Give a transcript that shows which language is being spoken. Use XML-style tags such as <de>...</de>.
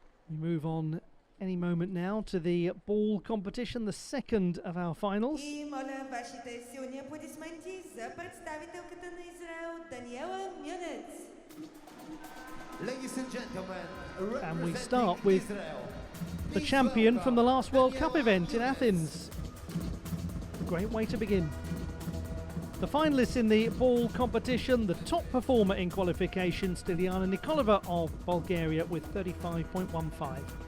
<en>We move on any moment now to the ball competition, the second of our finals.</en> <bg>И моля вашите силни аплодисменти за представителката на Израел Даниела Мюнец.</bg> <en>Ladies and gentlemen, and we start with the champion from the last World Cup event in Athens. A great way to begin. The finalists in the ball competition, the top performer in qualification, Iliana Nikolova of Bulgaria with 35.15.</en>